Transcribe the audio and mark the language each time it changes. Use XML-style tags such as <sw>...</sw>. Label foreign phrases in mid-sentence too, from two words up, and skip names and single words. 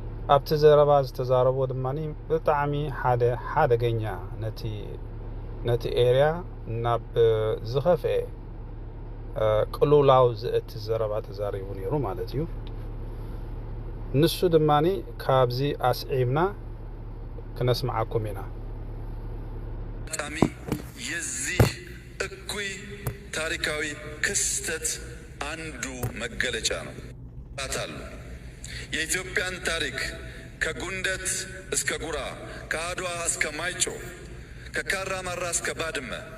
<ti>ኣብቲ ዘረባ ዝተዛረቦ ድማኒ ብጣዕሚ ሓደገኛ ነቲ ኤርያ ናብ ዝኸፍአ ቅሉላው ዝእቲ ዘረባ ተዛሪቡ ነይሩ ማለት እዩ ንሱ ድማኒ ካብዚ ኣስዒብና ክነስማዓኩም ኢና</ti> <am>ጣሚ የዚህ እኩይ ታሪካዊ ክስተት አንዱ መገለጫ ነው ታታሉ የኢትዮጵያን ታሪክ ከጉንደት እስከ ጉራ ከአድዋ እስከ ማይጮ ከካራማራ እስከ ባድመ</am>